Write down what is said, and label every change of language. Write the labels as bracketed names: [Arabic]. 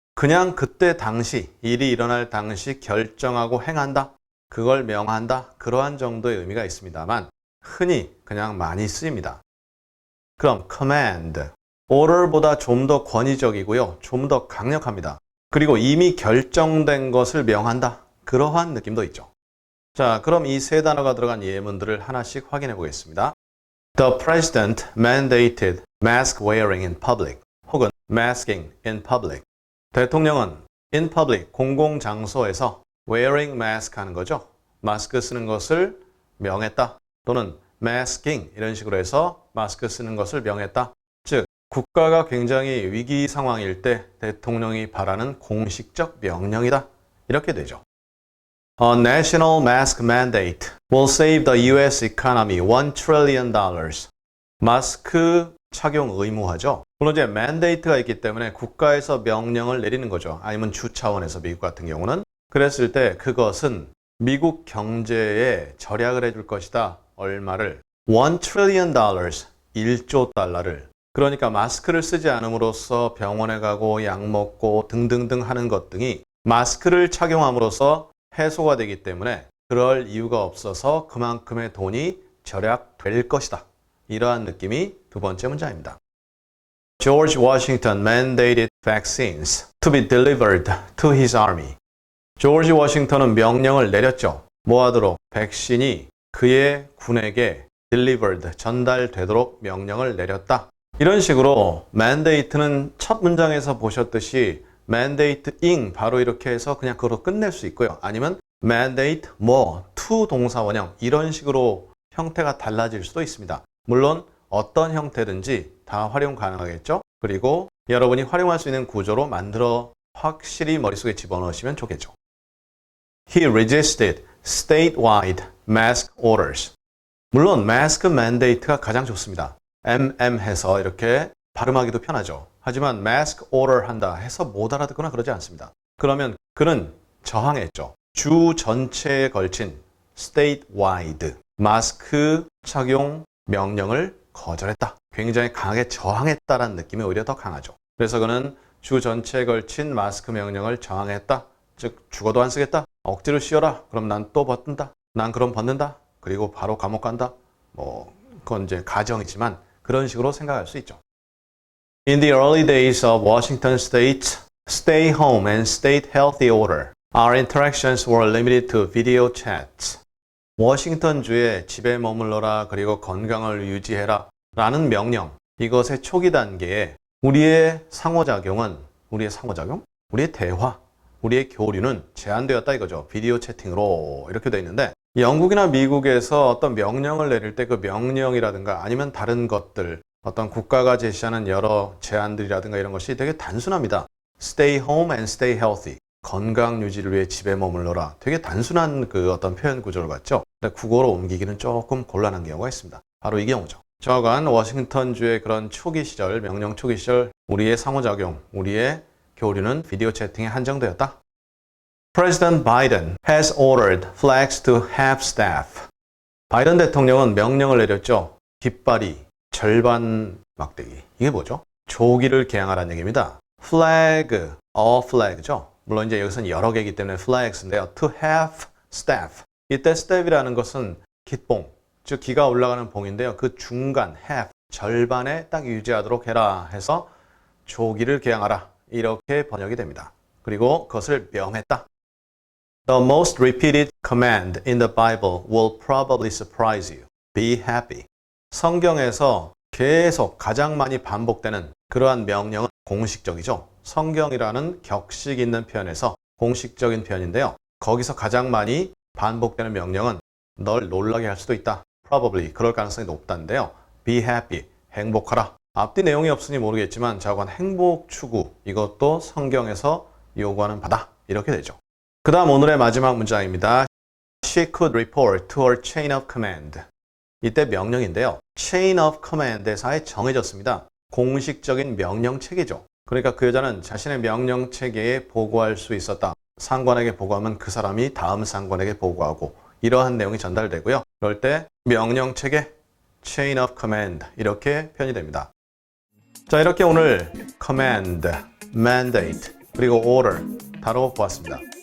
[Korean] 그냥 그때 당시, 일이 일어날 당시 결정하고 행한다, 그걸 명한다, 그러한 정도의 의미가 있습니다만 흔히 그냥 많이 쓰입니다. 그럼 command, order보다 좀 더 권위적이고요. 좀 더 강력합니다. 그리고 이미 결정된 것을 명한다, 그러한 느낌도 있죠. 자, 그럼 이 세 단어가 들어간 예문들을 하나씩 확인해 보겠습니다. [English] The president mandated mask wearing in public, [Korean] 혹은 [English] masking in public. [Korean] 대통령은 [English] in public, [Korean] 공공장소에서 [English] wearing mask [Korean] 하는 거죠. 마스크 쓰는 것을 명했다. 또는 masking, 이런 식으로 해서 마스크 쓰는 것을 명했다. 즉, 국가가 굉장히 위기 상황일 때 대통령이 바라는 공식적 명령이다. 이렇게 되죠. [English] A national mask mandate will save the US economy $1 trillion. [Korean] 마스크 착용 의무화죠. 물론 이제 mandate가 있기 때문에 국가에서 명령을 내리는 거죠. 아니면 주 차원에서 미국 같은 경우는. 그랬을 때 그것은 미국 경제에 절약을 해줄 것이다. 얼마를? [English] $1 trillion, [Korean] 1조 달러를. 그러니까 마스크를 쓰지 않음으로써 병원에 가고 약 먹고 등등등 하는 것 등이 마스크를 착용함으로써 해소가 되기 때문에 그럴 이유가 없어서 그만큼의 돈이 절약될 것이다. 이러한 느낌이 두 번째 문장입니다. [English] George Washington mandated vaccines to be delivered to his army. [Korean] 조지 워싱턴은 명령을 내렸죠. 뭐 하도록? 백신이 그의 군에게 delivered, 전달되도록 명령을 내렸다. 이런 식으로 mandate는 첫 문장에서 보셨듯이 mandateing 바로 이렇게 해서 그냥 그걸로 끝낼 수 있고요. 아니면 [English] mandate more, [Korean] to 동사원형, 이런 식으로 형태가 달라질 수도 있습니다. 물론 어떤 형태든지 다 활용 가능하겠죠. 그리고 여러분이 활용할 수 있는 구조로 만들어 확실히 머릿속에 집어넣으시면 좋겠죠. [English] He resisted statewide mask orders. [Korean] 물론 mask mandate가 가장 좋습니다. 해서 이렇게 발음하기도 편하죠. 하지만 mask order 한다 해서 못 알아듣거나 그러지 않습니다. 그러면 그는 저항했죠. 주 전체에 걸친 statewide 마스크 착용 명령을 거절했다. 굉장히 강하게 저항했다라는 느낌이 오히려 더 강하죠. 그래서 그는 주 전체에 걸친 마스크 명령을 저항했다. 즉 죽어도 안 쓰겠다. 억지로 씌워라. 그럼 난 또 벗는다. 난 그럼 벗는다. 그리고 바로 감옥 간다. 그건 이제 가정이지만 그런 식으로 생각할 수 있죠. [English] In the early days of Washington State's stay home and state healthy order, our interactions were limited to video chats. [Korean] 워싱턴주에 집에 머물러라 그리고 건강을 유지해라 라는 명령, 이것의 초기 단계에 우리의 상호작용? 우리의 대화, 우리의 교류는 제한되었다 이거죠. 비디오 채팅으로 이렇게 되어 있는데 영국이나 미국에서 어떤 명령을 내릴 때 그 명령이라든가 아니면 다른 것들, 어떤 국가가 제시하는 여러 제안들이라든가 이런 것이 되게 단순합니다. [English] Stay home and stay healthy. [Korean] 건강 유지를 위해 집에 머물러라. 되게 단순한 그 어떤 표현 구조를 갖죠. 근데 국어로 옮기기는 조금 곤란한 경우가 있습니다. 바로 이 경우죠. 저간 워싱턴주의 그런 초기 시절, 명령 초기 시절 우리의 상호작용, 우리의 교류는 비디오 채팅에 한정되었다. [English] President Biden has ordered flags to half staff. [Korean] 바이든 대통령은 명령을 내렸죠. 깃발이 절반 막대기. 이게 뭐죠? 조기를 개항하라는 얘기입니다. flag, a flag죠. 물론 이제 여기서는 여러 개이기 때문에 flags인데요. [English] to half staff. [Korean] 이때 staff이라는 것은 깃봉, 즉 기가 올라가는 봉인데요. 그 중간 half, 절반에 딱 유지하도록 해라 해서 조기를 개항하라. 이렇게 번역이 됩니다. 그리고 그것을 명했다. [English] The most repeated command in the Bible will probably surprise you. Be happy. [Korean] 성경에서 계속 가장 많이 반복되는 그러한 명령은 공식적이죠. 성경이라는 격식 있는 표현에서 공식적인 표현인데요. 거기서 가장 많이 반복되는 명령은 널 놀라게 할 수도 있다. Probably 그럴 가능성이 높다는데요. [English] Be happy [Korean] 행복하라. 앞뒤 내용이 없으니 모르겠지만 자관 행복 추구 이것도 성경에서 요구하는 바다 이렇게 되죠. 그 다음 오늘의 마지막 문장입니다. [English] She could report to her chain of command. [Korean] 이때 명령인데요. chain of command에서 정해졌습니다. 공식적인 명령 체계죠. 그러니까 그 여자는 자신의 명령 체계에 보고할 수 있었다. 상관에게 보고하면 그 사람이 다음 상관에게 보고하고 이러한 내용이 전달되고요. 그럴 때 명령 체계, chain of command 이렇게 표현이 됩니다. 자, 이렇게 오늘 command, mandate, 그리고 order 다뤄보았습니다.